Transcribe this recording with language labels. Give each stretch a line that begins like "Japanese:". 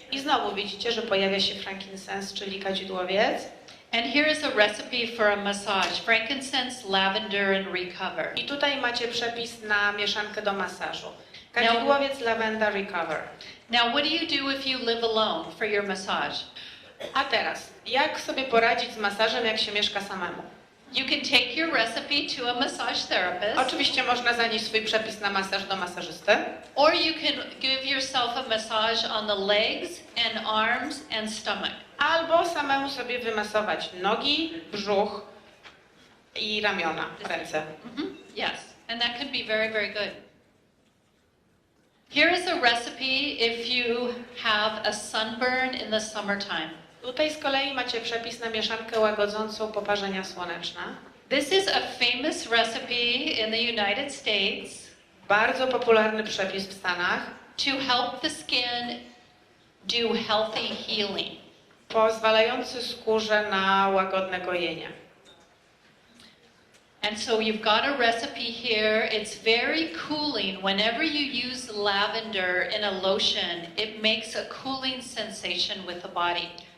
Polish: I znowu widzicie, że pojawia się frankincense, czyli kadzidłowiec.
English: And here is a recipe for a massage: frankincense, lavender and recover.
Polish: I tutaj macie przepis na mieszankę do masażu. Kadzidłowiec, lavenda, recover.
English: Now what do you do if you live alone for your massage?
Polish: A teraz, jak sobie poradzić z masażem, jak się mieszka samemu?
English: You can take your recipe to a massage therapist.
Polish: Oczywiście można zanieść swój przepis na masaż do masażysty.
English: Or you can give yourself a massage on the legs and arms and stomach.
Polish: Albo samemu sobie wymasować nogi, brzuch i ramiona, ręce.
English: Yes, and that can be very, very good. Here is a recipe if you have a sunburn in the summertime.
Polish: Tutaj z kolei macie przepis na mieszankę łagodzącą poparzenia słoneczne.
English: This is a famous recipe in the United States.
Polish: Bardzo popularny przepis w Stanach.
English: To help the skin do healthy healing.
Polish: Pozwalający skórze na łagodne gojenie.
English: And so you've got a recipe here. It's very cooling. Whenever you use lavender in a lotion, it makes a cooling sensation with the body.